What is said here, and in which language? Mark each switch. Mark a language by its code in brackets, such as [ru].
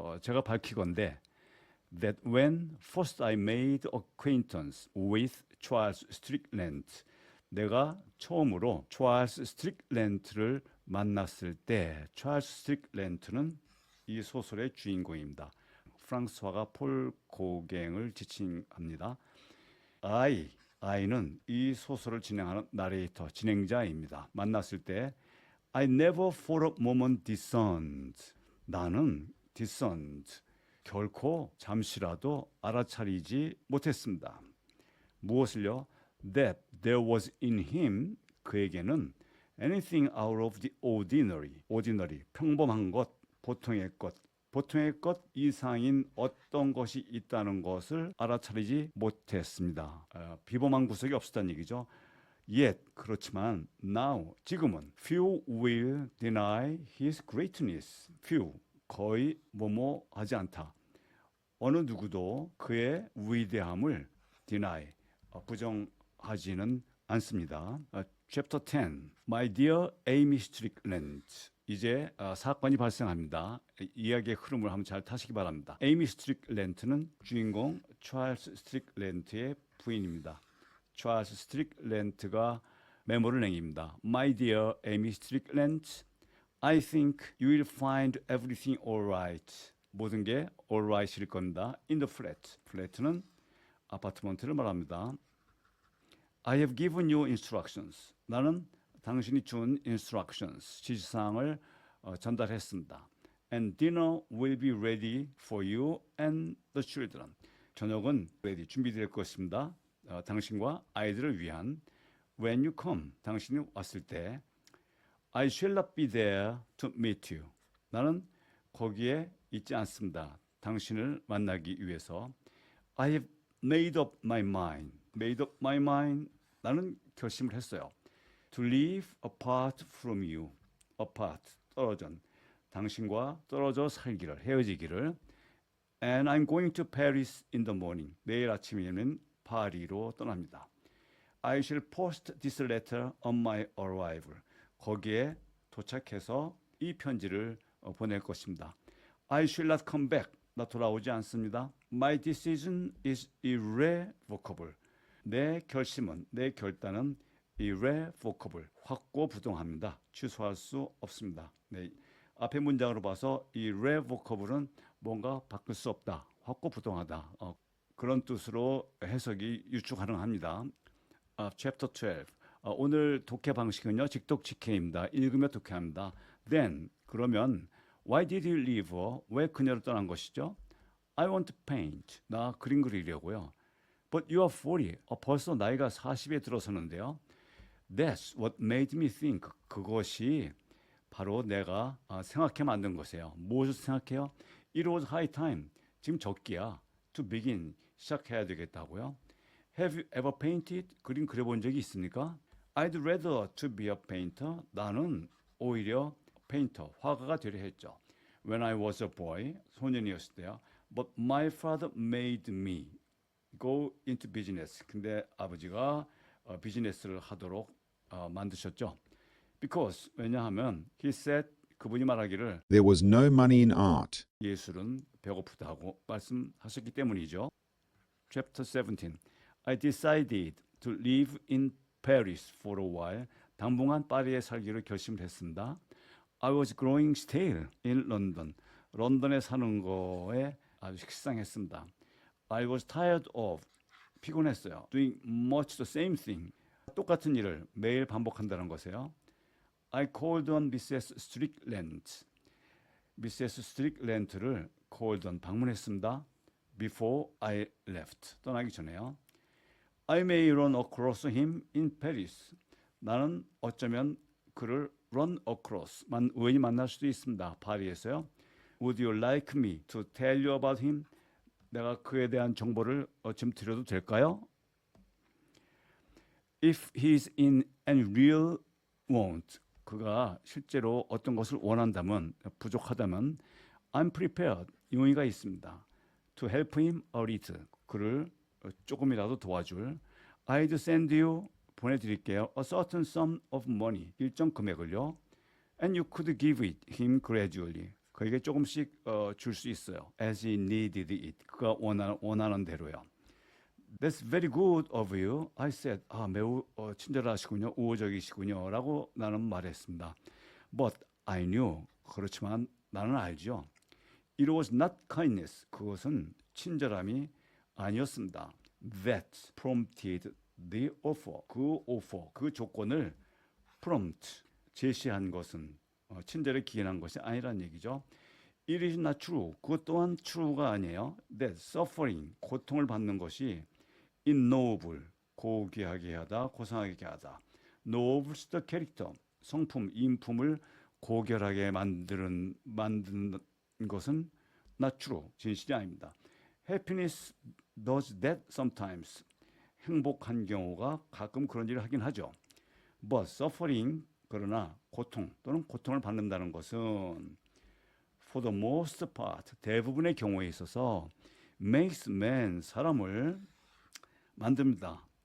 [ko] 제가 밝히건대 [en] that when first I made acquaintance with Charles Strickland, [ko] 내가 처음으로 찰스 스트릭랜드를 만났을 때, 찰스 스트릭랜드는 이 소설의 주인공입니다. 프랑스화가 폴 고갱을 지칭합니다. I는 이 소설을 진행하는 나레이터, 진행자입니다. 만났을 때 [en] I never for a moment discerned. [ko] 나는 discerned. 결코 잠시라도 알아차리지 못했습니다. 무엇을요? [en] That there was in him, [ko] 그에게는 [en] anything out of the ordinary, [ko] 평범한 것, 보통의 것 이상인 어떤 것이 있다는 것을 알아차리지 못했습니다. 비범한 구석이 없었다는 얘기죠. [en] Yet, [ko] 그렇지만 [en] now, [ko] 지금은 [en] few will deny his greatness. [ko] few, 거의 뭐뭐하지 않다. 어느 누구도 그의 위대함을 deny, 부정하지는 않습니다. [en] Chapter 10, My dear Amy Strickland. [ko] 이제 사건이 발생합니다. 이야기의 흐름을 한번 잘 타시기 바랍니다. 에이미 스트릭랜드는 주인공 찰스 스트릭랜드의 부인입니다. 찰스 스트릭랜드가 메모를 남깁니다. [en] My dear Amy Strickland, I think you will find everything alright. [ko] 모든 게 alright일 겁니다. [en] In the flat. [ko] flat는 아파트먼트를 말합니다. [en] I have given you instructions. [ko] 나는 당신이 준 instructions, 지시사항을 전달했습니다. [en] And dinner will be ready for you and the children. [ko] 저녁은 ready, 준비될 것입니다. 당신과 아이들을 위한. [en] When you come, [ko] 당신이 왔을 때 [en] I shall not be there to meet you. [ko] 나는 거기에 있지 않습니다. 당신을 만나기 위해서. [en] I have made up my mind. Made up my mind. [ko] 나는 결심을 했어요. [en] To live apart from you. [ko] Apart, 떨어져. 당신과 떨어져 살기를, 헤어지기를. [en] And I'm going to Paris in the morning. [ko] 내일 아침에는 파리로 떠납니다. [en] I shall post this letter on my arrival. [ko] 거기에 도착해서 이 편지를 보낼 것입니다. [en] I shall not come back. [ko] 나 돌아오지 않습니다. [en] My decision is irrevocable. [ko] 내 결심은, 내 결단은 irrevocable, 확고부동합니다. 취소할 수 없습니다. 네, 앞에 문장으로 봐서 irrevocable은 뭔가 바꿀 수 없다, 확고부동하다, 그런 뜻으로 해석이 유추 가능합니다. [en] Chapter 12. [ko] 오늘 독해 방식은요, 직독직해입니다. 읽으며 독해합니다. [en] Then, [ko] 그러면 [en] Why did you leave her? [ko] 왜 그녀를 떠난 것이죠? [en] I want to paint. [ko] 나 그림 그리려고요. [en] But you are 40. [ko] 벌써 나이가 40에 들어서는데요. [en] That's what made me think. [ko] 그것이 바로 내가 생각해 만든 것이에요. 무엇을 생각해요? [en] It was high time. [ko] 지금 적기야. [en] To begin. [ko] 시작해야 되겠다고요. [en] Have you ever painted? [ko] 그림 그려본 적이 있습니까? [en] I'd rather to be a painter. [ko] 나는 오히려 페인터, 화가가 되려 했죠. [en] When I was a boy, [ko] 소년이었을 때요. [en] But my father made me go into business. [ko] 근데 아버지가 비즈니스를 하도록 만드셨죠. [en] Because, [ko] 왜냐하면 [en] he said, [ko] 그분이 말하기를 [en] There was no money in art. [ko] 예술은 배고프다고 말씀하셨기 때문이죠. [en] Chapter 17. I decided to live in Paris for a while. [ko] 당분간 파리에 살기로 결심을 했습니다. [en] I was growing stale in London. [ko] 런던에 사는 거에 아주 식상했습니다. [en] I was tired of. [ko] 피곤했어요. [en] Doing much the same thing. [ko] 똑같은 일을 매일 반복한다는 것이에요. [en] I called on Mrs. [ko] Strickland. Mrs. Strickland를 called on, 방문했습니다. [en] before I left. [ko] 떠나기 전에요. [en] I may run across him in Paris. [ko] 나는 어쩌면 그를 run across, 우연히 만날 수도 있습니다. 파리에서요. [en] Would you like me to tell you about him? [ko] 내가 그에 대한 정보를 좀 드려도 될까요? [en] If he's in any real want, [ko] 그가 실제로 어떤 것을 원한다면, 부족하다면 [en] I'm prepared, [ko] 용의가 있습니다. [en] To help him a little, [ko] 그를 조금이라도 도와줄. [en] I'd send you, [ko] 보내드릴게요. [en] A certain sum of money, [ko] 일정 금액을요. [en] And you could give it him gradually. [ko] 그에게 조금씩 줄 수 있어요. [en] As he needed it. [ko] 그가 원하는 대로요. [en] That's very good of you. I said. [ko] 매우 친절하시군요. 우호적이시군요. 라고 나는 말했습니다. [en] But I knew. [ko] 그렇지만 나는 알죠. [en] It was not kindness. [ko] 그것은 친절함이 아니었습니다. [en] That prompted the offer. [ko] 그 조건을 prompt, 제시한 것은 친절에 기인한 것이 아니란 얘기죠. [en] It is not true. [ko] 그것 또한 true가 아니에요. [en] That suffering, [ko] 고통을 받는 것이 ignoble, 고귀하게 하다, 고상하게 하다. [en] nobles the character, [ko] 성품, 인품을 고결하게 만드는 것은 [en] not true, [ko] 진실이 아닙니다. [en] Happiness does that sometimes. [ko] 행복한 경우가 가끔 그런 일을 하긴 하죠. [en] But suffering, [ko] 그러나 고통 또는 고통을 받는다는 것은 [en] for the most part, [ko] 대부분의 경우에 있어서 [en] makes man, [ko] 사람을 만듭니다.